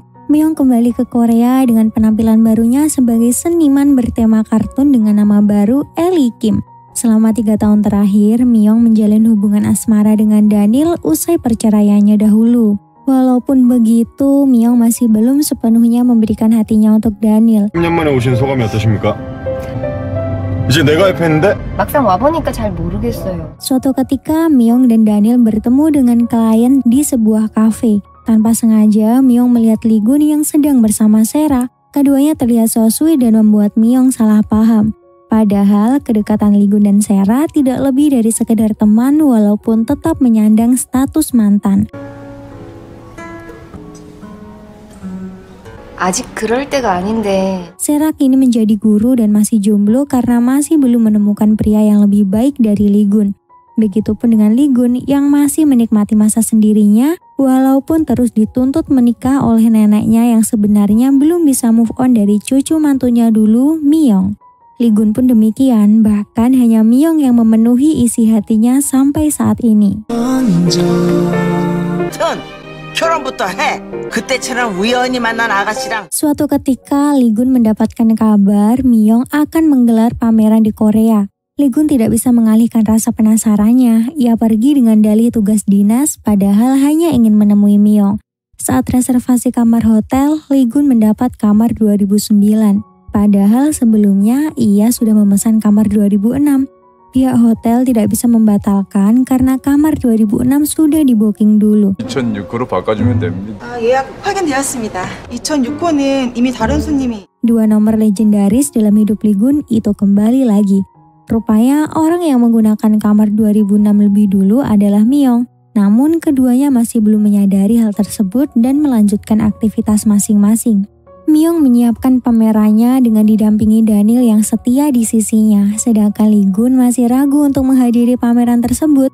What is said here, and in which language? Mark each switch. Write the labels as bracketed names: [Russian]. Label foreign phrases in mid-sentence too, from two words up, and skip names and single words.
[Indonesian] Myung kembali ke Korea dengan penampilan barunya sebagai seniman bertema kartun dengan nama baru Ellie Kim. Selama 3 tahun terakhir, Myung menjalin hubungan asmara dengan Daniel usai perceraiannya dahulu. Walaupun begitu, Myung masih belum sepenuhnya memberikan hatinya untuk Daniel. [Korean] 10년 만에 오신 소감이 어떠십니까? 이제 내가 옆에 있는데? 막상 와보니까 잘 모르겠어요. [Indonesian] Suatu ketika, Myung dan Daniel bertemu dengan klien di sebuah kafe. Tanpa sengaja, Myung melihat Lee-gun yang sedang bersama Sera. Keduanya terlihat [English] so sweet [Indonesian] dan membuat Myung salah paham. Padahal, kedekatan Lee-gun dan Sera tidak lebih dari sekedar teman walaupun tetap menyandang status mantan. [Korean] 아직 그럴 때가 아닌데. [Indonesian] Sera kini menjadi guru dan masih jomblo karena masih belum menemukan pria yang lebih baik dari Lee-gun. Begitupun dengan Lee-gun yang masih menikmati masa sendirinya walaupun terus dituntut menikah oleh neneknya yang sebenarnya belum bisa [English] move on [Indonesian] dari cucu mantunya dulu, Myung. Lee-gun pun demikian, bahkan hanya Myung yang memenuhi isi hatinya sampai saat ini. [Korean] 결혼부터 해. 그때처럼 우연히 만난 아가씨랑. [Indonesian] Suatu ketika, Lee-gun mendapatkan kabar Myung akan menggelar pameran di Korea. Li-gun tidak bisa mengalihkan rasa penasarannya. Ia pergi dengan dalih tugas dinas, padahal hanya ingin menemui Myong. Saat reservasi kamar hotel, Li-gun mendapat kamar 2009. Padahal sebelumnya ia sudah memesan kamar 2006. Pihak hotel tidak bisa membatalkan karena kamar 2006 sudah di-booking dulu. [Korean] 2006호로 바꿔주면 됩니다. 예약 확인되었습니다. 2006호는 이미 다른 손님이. [Indonesian] Dua nomor legendaris dalam hidup Li-gun itu kembali lagi. Rupanya orang yang menggunakan kamar 2006 lebih dulu adalah Myong. Namun keduanya masih belum menyadari hal tersebut dan melanjutkan aktivitas masing-masing. Myong menyiapkan pamerannya dengan didampingi Daniel yang setia di sisinya, sedangkan Li-gun masih ragu untuk menghadiri pameran tersebut.